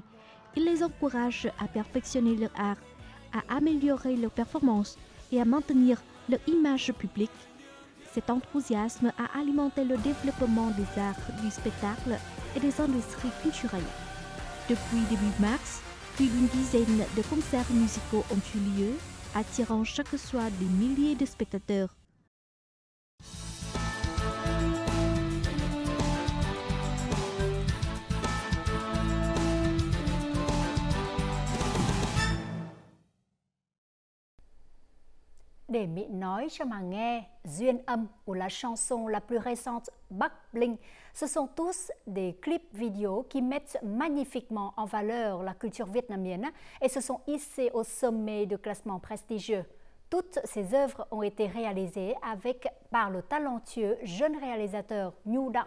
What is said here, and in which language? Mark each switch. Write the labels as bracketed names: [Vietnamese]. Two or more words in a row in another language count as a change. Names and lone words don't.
[French] Il les encourage à perfectionner leur art, à améliorer leur performance et à maintenir leur image publique. Cet enthousiasme a alimenté le développement des arts du spectacle et des industries culturelles. Depuis début mars, plus d'une dizaine de concerts musicaux ont eu lieu, attirant chaque soir des milliers de spectateurs. Để Mỹ nói cho mà nghe, duyên âm ou la chanson la plus récente Bắc Bling, ce sont tous des clips vidéo qui mettent magnifiquement en valeur la culture vietnamienne et se sont hissés au sommet de classements prestigieux. Toutes ces œuvres ont été réalisées par le talentueux jeune réalisateur Nhu Dang.